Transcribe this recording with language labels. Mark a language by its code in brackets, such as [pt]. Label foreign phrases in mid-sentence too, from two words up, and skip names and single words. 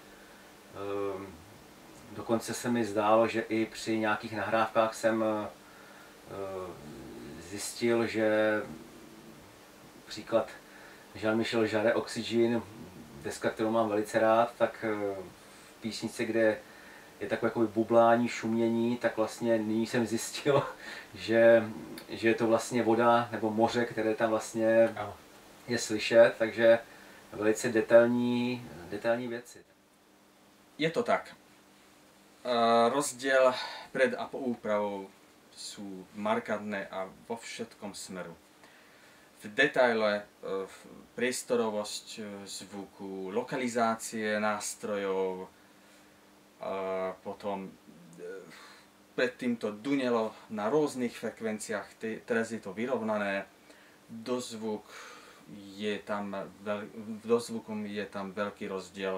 [cs] Dokonce se mi zdálo, že i při nějakých nahrávkách jsem zjistil, že příklad Jean-Michel Jarre Oxygen, deska, kterou mám velice rád, tak v písnice, kde je takové jako bublání, šumění, tak vlastně nyní jsem zjistil, že je to vlastně voda nebo moře, které tam vlastně je slyšet, takže velice detailní věci. Je to tak. [sk] Rozdiel pred a po úpravou sú markantné a vo všetkom smeru. V detaile, priestorovosť zvuku, lokalizácie nástrojov, potom predtým to dunelo na rôznych frekvenciách, teraz je to vyrovnané, dozvukom je tam veľký rozdiel.